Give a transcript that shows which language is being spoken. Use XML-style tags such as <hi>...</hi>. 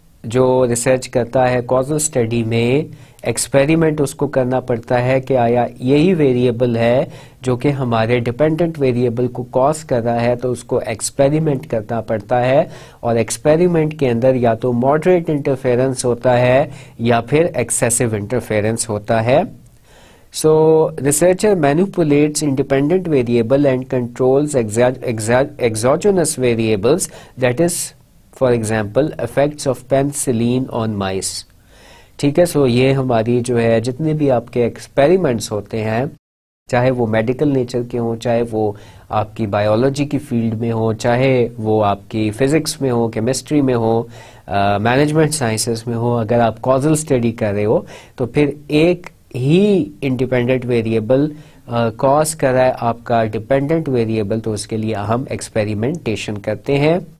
<ur>جو ریسرچ کرتا ہے کازل اسٹڈی میں ایکسپیریمنٹ اس کو کرنا پڑتا ہے کہ آیا یہی ویریبل ہے جو کہ ہمارے ڈیپینڈنٹ ویریبل کو کاز کر رہا ہے، تو اس کو ایکسپیریمنٹ کرنا پڑتا ہے، اور ایکسپیریمنٹ کے اندر یا تو ماڈریٹ انٹرفیرنس ہوتا ہے یا پھر ایکسیسو انٹرفیرنس ہوتا ہے.</ur> <en>So, researcher manipulates independent variable and controls exogenous variables, that is, for example, effects of penicillin on mice.</en> <ur>ٹھیک ہے. سو یہ ہماری جو ہے جتنے بھی آپ کے ایکسپیریمنٹس ہوتے ہیں، چاہے وہ میڈیکل نیچر کے ہوں، چاہے وہ آپ کی بایولوجی کی فیلڈ میں ہوں، چاہے وہ آپ کی فزکس میں ہو، کیمسٹری میں ہو، مینجمنٹ سائنسز میں ہو، اگر آپ کازل اسٹڈی کر رہے ہو تو پھر ایک ہی انڈیپینڈنٹ ویریبل کاز کر رہا ہے آپ کا ڈیپینڈنٹ ویریبل، تو اس کے لیے ہم ایکسپیریمنٹیشن کرتے ہیں.</ur>